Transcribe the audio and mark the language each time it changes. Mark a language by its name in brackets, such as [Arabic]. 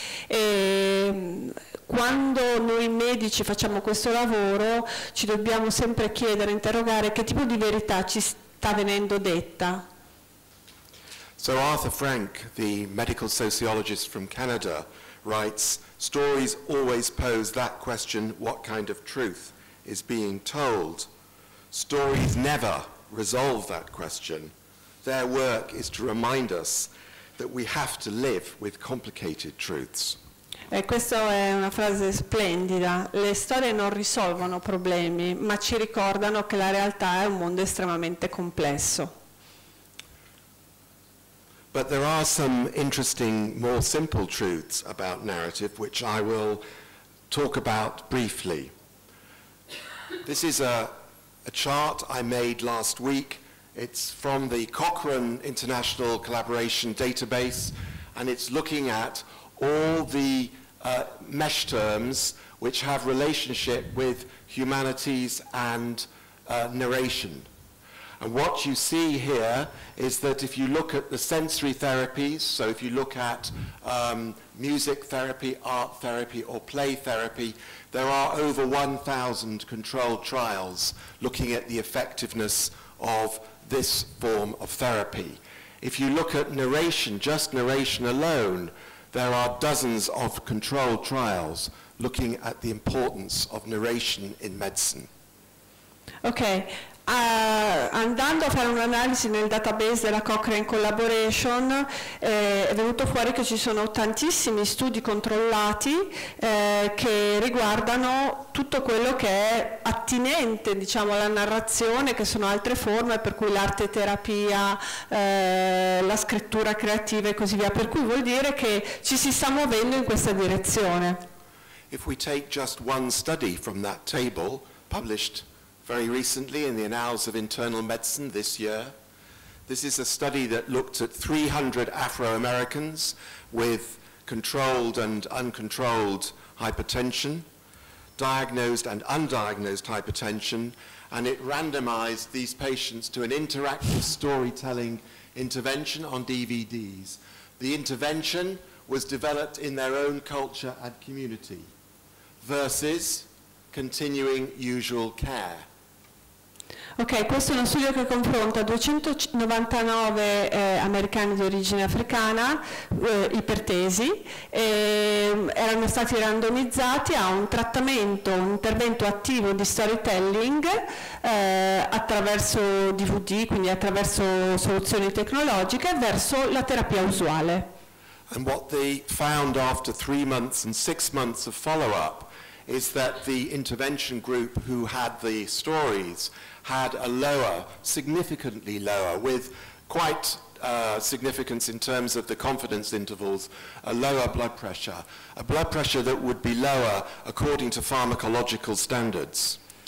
[Italian] E quando noi medici facciamo questo lavoro ci dobbiamo sempre chiedere, interrogare che tipo di verità ci sta venendo detta. [English] So Arthur Frank, the medical sociologist from Canada, writes, stories always pose that question, what kind of truth is being told? Stories never resolve that question. Their work is to remind us that we have to live with complicated truths. [Italian] E questa è una frase splendida. Le storie non risolvono problemi, ma ci ricordano che la realtà è un mondo estremamente complesso. [English] But there are some interesting, more simple truths about narrative, which I will talk about briefly. This is a chart I made last week. It's from the Cochrane International Collaboration Database, and it's looking at all the mesh terms which have relationship with humanities and narration. And what you see here is that if you look at the sensory therapies, so if you look at music therapy, art therapy, or play therapy, there are over 1,000 controlled trials looking at the effectiveness of this form of therapy. If you look at narration, just narration alone, there are dozens of controlled trials looking at the importance of narration in medicine. Okay. [Italian] Andando a fare un'analisi nel database della Cochrane Collaboration è venuto fuori che ci sono tantissimi studi controllati che riguardano tutto quello che è attinente, diciamo, alla narrazione, che sono altre forme, per cui l'arte terapia, la scrittura creativa e così via, per cui vuol dire che ci si sta muovendo in questa direzione. [English] If we take just one study from that table, published very recently in the Annals of Internal Medicine this year. This is a study that looked at 300 Afro-Americans with controlled and uncontrolled hypertension, diagnosed and undiagnosed hypertension, and it randomized these patients to an interactive storytelling intervention on DVDs. The intervention was developed in their own culture and community versus continuing usual care. [Italian] Ok, questo è uno studio che confronta 299 americani di origine africana, ipertesi, erano stati randomizzati a un trattamento, un intervento attivo di storytelling attraverso DVD, quindi attraverso soluzioni tecnologiche, verso la terapia usuale. [English] And what they found after 3 months and 6 months of follow-up is that the intervention group who had the stories had a lower, significantly lower, with quite significance in terms of the confidence intervals, a lower blood pressure, a blood pressure that would be lower according to pharmacological standards.